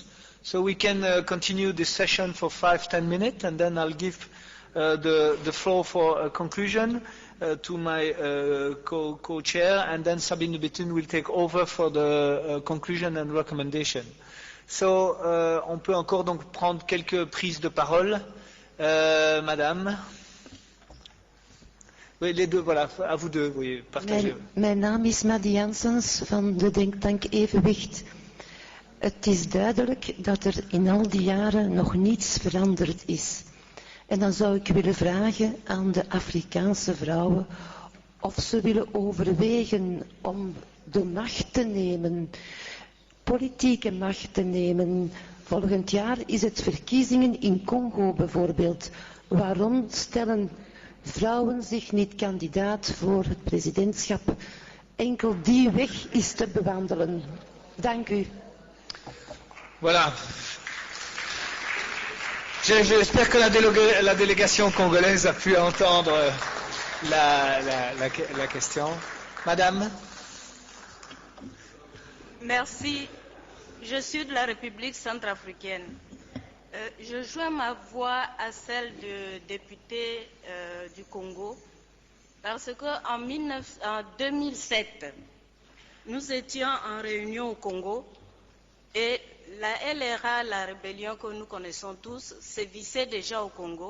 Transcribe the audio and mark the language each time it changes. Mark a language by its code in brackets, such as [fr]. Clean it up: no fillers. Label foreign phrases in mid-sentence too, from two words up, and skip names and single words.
[en] So we can continue this session for 5-10 minutes, and then I'll give the floor for a conclusion to my co-chair, and then Sabine Betun will take over for the conclusion and recommendation. [fr] So on peut encore donc prendre quelques prises de parole. Madame. Oui, les deux, voilà, à vous deux, oui, partagez. [nl] Mijn naam is Maddy Janssens van de denktank Evenwicht. Het is duidelijk dat er in al die jaren nog niets veranderd is. En dan zou ik willen vragen aan de Afrikaanse vrouwen of ze willen overwegen om de macht te nemen, politieke macht te nemen. Volgend jaar is het verkiezingen in Congo bijvoorbeeld. Waarom stellen vrouwen zich niet kandidaat voor het presidentschap? Enkel die weg is te bewandelen. Dank u. [fr] Voilà. J'espère que la délégation congolaise a pu entendre la question. Madame. Merci. Je suis de la République centrafricaine. Je joins ma voix à celle de député du Congo parce qu'en 2007, nous étions en réunion au Congo et la LRA, la rébellion que nous connaissons tous, sévissait déjà au Congo.